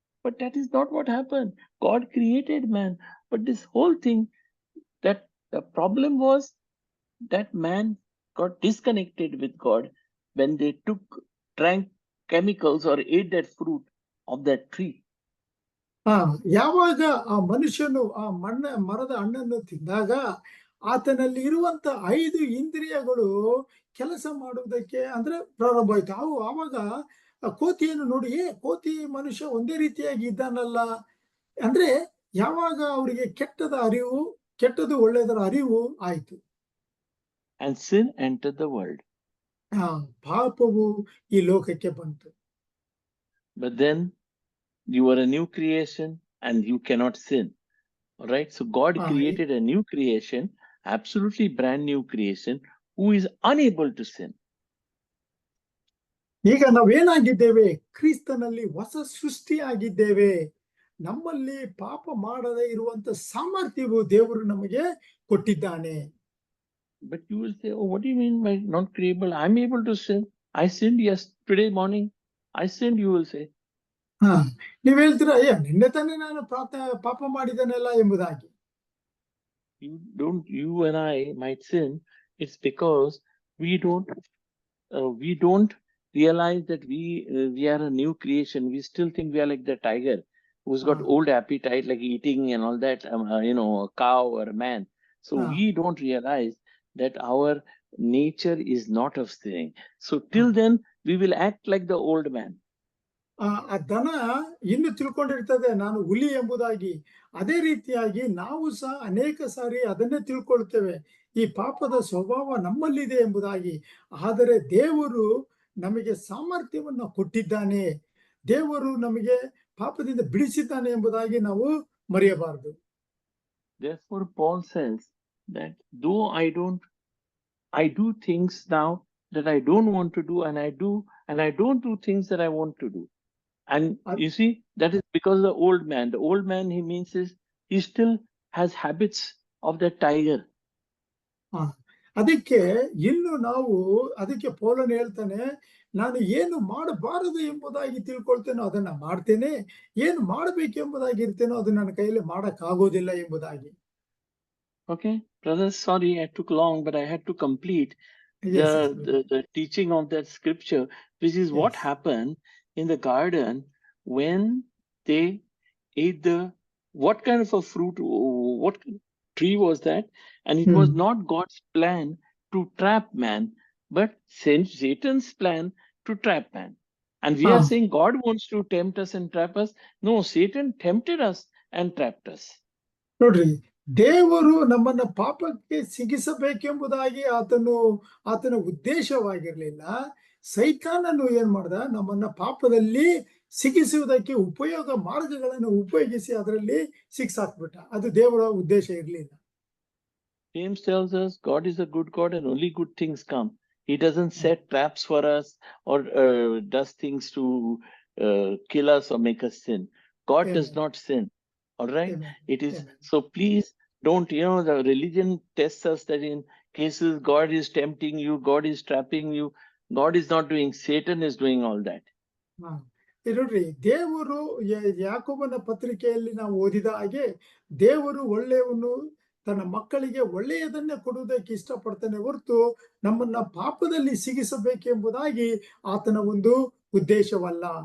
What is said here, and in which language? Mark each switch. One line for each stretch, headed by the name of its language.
English: But that is not what happened. God created man. But this whole thing, that the problem was that man got disconnected with God when they drank chemicals or ate that fruit of that tree.
Kannada: ಯಾವಾಗ ಆ ಮನುಷ್ಯನು ಆ ಮರದ ಹಣ್ಣನ್ನು ತಿಂದಾಗ ಆತನಲ್ಲಿ ಇರುವಂತ 5 ಇಂದ್ರಿಯಗಳು ಕೆಲಸ ಮಾಡುವುದಕ್ಕೆ ಅಂದ್ರೆ ಪ್ರಾರಂಭ ಆಯ್ತು. ಆವಾಗ ಆ ಕೋತಿಯನ್ನು ನೋಡಿ, ಕೋತಿ ಮನುಷ್ಯ ಒಂದೇ ರೀತಿಯಾಗಿ ಇದ್ದಾನಲ್ಲ ಅಂದ್ರೆ ಯಾವಾಗ ಅವರಿಗೆ ಕೆಟ್ಟದು ಒಳ್ಳೆಯದರ ಅರಿವು ಆಯ್ತು.
English: And sin entered the world.
Kannada: ಪಾಪವು ಈ ಲೋಕಕ್ಕೆ ಬಂತು.
English: But then you are a new creation and you cannot sin. All right. So God created a new creation, absolutely brand new creation, who is unable to sin.
Kannada: ಈಗ ನಾವೇನಾಗಿದ್ದೇವೆ? ಕ್ರಿಸ್ತನಲ್ಲಿ ಹೊಸ ಸೃಷ್ಟಿಯಾಗಿದ್ದೇವೆ. ನಮ್ಮಲ್ಲಿ ಪಾಪ ಮಾಡದೇ ಇರುವಂತ ಸಾಮರ್ಥ್ಯವು ದೇವರು ನಮಗೆ ಕೊಟ್ಟಿದ್ದಾನೆ.
English: But you will say, oh, what do you mean by not creable? I'm able to sin. I sinned yesterday morning. I sinned, you will say.
Kannada: ನೀವ್ ಹೇಳ್ತೀರಾ, ನಿನ್ನೆ ತಾನೇ ನಾನು ಪಾಪ ಮಾಡಿದನೆಲ್ಲ ಎಂಬುದಾಗಿ.
English: You and I might sin. It's because we don't realize that we are a new creation. We still think we are like the tiger who's got old appetite, like eating and all that, a cow or a man. So we don't realize that our nature is not of sinning. So till then, we will act like the old man.
Kannada: ಆ ದನ ಇನ್ನು ತಿಳ್ಕೊಂಡಿರ್ತದೆ ನಾನು ಹುಲಿ ಎಂಬುದಾಗಿ. ಅದೇ ರೀತಿಯಾಗಿ ನಾವು ಸಹ ಅನೇಕ ಸಾರಿ ಅದನ್ನೇ ತಿಳ್ಕೊಳ್ತೇವೆ, ಈ ಪಾಪದ ಸ್ವಭಾವ ನಮ್ಮಲ್ಲಿದೆ ಎಂಬುದಾಗಿ. ಆದರೆ ದೇವರು ನಮಗೆ ಸಾಮರ್ಥ್ಯವನ್ನು ಕೊಟ್ಟಿದ್ದಾನೆ, ದೇವರು ನಮಗೆ ಪಾಪದಿಂದ ಬಿಡಿಸಿದ್ದಾನೆ ಎಂಬುದಾಗಿ ನಾವು ಮರೆಯಬಾರದು.
English: Therefore Paul says that though I do things now that I don't want to do, and I don't do things that I want to do. And you see, that is because the old man, he means he still has habits of the tiger.
Kannada: ಅದಕ್ಕೆ ಇನ್ನು ಅದಕ್ಕೆ ಪೌಲನು ಹೇಳ್ತಾನೆ, ನಾನು ಏನು ಮಾಡಬಾರದು ಎಂಬುದಾಗಿ ತಿಳ್ಕೊಳ್ತೇನೋ ಅದನ್ನ ಮಾಡ್ತೇನೆ, ಏನು ಮಾಡಬೇಕು ಎಂಬುದಾಗಿ ಇರ್ತೇನೋ ಅದು ನನ್ನ ಕೈಯಲ್ಲಿ ಮಾಡಕ್ಕಾಗೋದಿಲ್ಲ ಎಂಬುದಾಗಿ.
English: Okay, brother, sorry I took long, but I had to complete the teaching of that scripture, which is what happened in the garden when they ate what kind of a fruit, what tree was that? And it was not God's plan to trap man, but Satan's plan to trap man. And we are saying God wants to tempt us and trap us. No, Satan tempted us and trapped us.
Kannada: ನೋಡ್ರಿ, ದೇವರು ನಮ್ಮನ್ನ ಪಾಪಕ್ಕೆ ಸಿಗಿಸಬೇಕೆಂಬುದಾಗಿ ಆತನ ಉದ್ದೇಶವಾಗಿರ್ಲಿಲ್ಲ. ಸೈತಾನನು ಏನ್ ಮಾಡ್ದ, ನಮ್ಮನ್ನ ಪಾಪದಲ್ಲಿ ಸಿಗಿಸುವುದಕ್ಕೆ ಉಪಯೋಗ ಮಾರ್ಗಗಳನ್ನು ಉಪಯೋಗಿಸಿ ಅದರಲ್ಲಿ ಸಿಕ್ಸಾಕ್ಬಿಟ್ಟ. ಅದು ದೇವರ ಉದ್ದೇಶ ಇರಲಿಲ್ಲ.
English: James tells us God is a good God and only good things come. He doesn't set traps for us or does things to kill us or make us sin. God does not sin. All right. It is so. Please don't. The religion tests us that in cases God is tempting you, God is trapping you. God is not doing. Satan is doing all that.
Kannada: ನೋಡ್ರಿ, ದೇವರು ಯಾಕೋಬನ ಪತ್ರಿಕೆಯಲ್ಲಿ ನಾವು ಓದಿದ ಹಾಗೆ ದೇವರು ಒಳ್ಳೆಯವನು, ತನ್ನ ಮಕ್ಕಳಿಗೆ ಒಳ್ಳೆಯದನ್ನೇ ಕೊಡುವುದಕ್ಕೆ ಇಷ್ಟಪಡ್ತಾನೆ ಹೊರತು ನಮ್ಮನ್ನ ಪಾಪದಲ್ಲಿ ಸಿಗಿಸಬೇಕೆಂಬುದಾಗಿ ಆತನ ಒಂದು ಉದ್ದೇಶವಲ್ಲ.